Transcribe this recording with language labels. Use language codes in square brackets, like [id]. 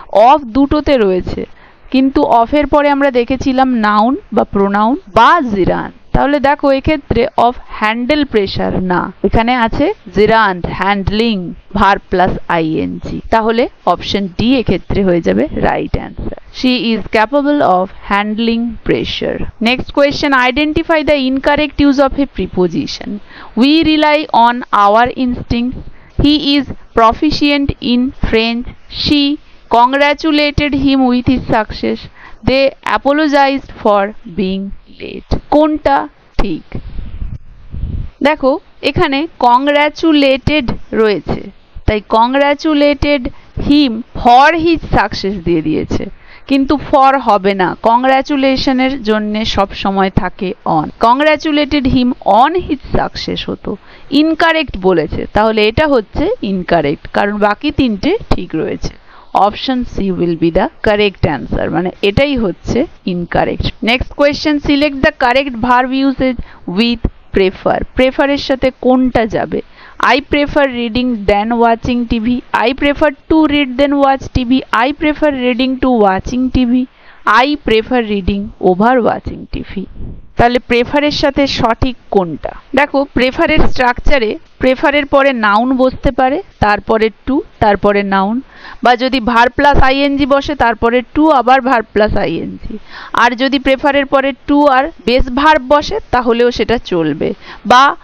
[bn] Of দুটোতে রয়েছে, কিন্তু অফের পরে আমরা দেখেছিলাম নাউন বা প্রোনাউন বা জেরান্ট। তাহলে দেখো, এক্ষেত্রে [en] of handle pressure [bn] না, এখানে আছে gerund, handling, verb plus ING. তাহলে অপশন ডি এক্ষেত্রে হয়ে যাবে right answer. [en] She is capable of handling pressure. Next question, identify the incorrect use of a preposition. We rely on our instincts. He is proficient in French. She congratulated him with his success. They apologized for being late. [bn] কোনটা ঠিক? দেখো, এখানে congratulated রয়েছে, তাই [en] congratulated him for his success [bn] দিয়ে দিয়েছে, কিন্তু for হবে না, কংগ্রাচুলেশনের জন্য সব সময় থাকে on. [en] congratulated him on his success [bn] হতো, ইনকারেক্ট বলেছে, তাহলে এটা হচ্ছে ইনকারেক্ট, কারণ বাকি তিনটে ঠিক রয়েছে। [en] option C will be the correct answer, [bn] মানে এটাই হচ্ছে incorrect. [en] Next question, select the correct verb usage with prefer. [bn] প্রেফারের সাথে কোনটা যাবে? [en] I prefer reading than watching TV. I prefer to read than watch TV. I prefer reading to watching TV. I prefer reading over watching TV. [bn] তাহলে প্রেফারের সাথে সঠিক কোনটা? দেখো, প্রেফারের স্ট্রাকচারে প্রেফারের পরে noun বসতে পারে, তারপরে টু, তারপরে নাউন, বা যদি ভার্ব প্লাস আইএনজি বসে তারপরে টু, আবার ভার্ব প্লাস আইএনজি। আর যদি প্রেফারের পরে টু আর বেস ভার্ব বসে তাহলেও সেটা চলবে, বা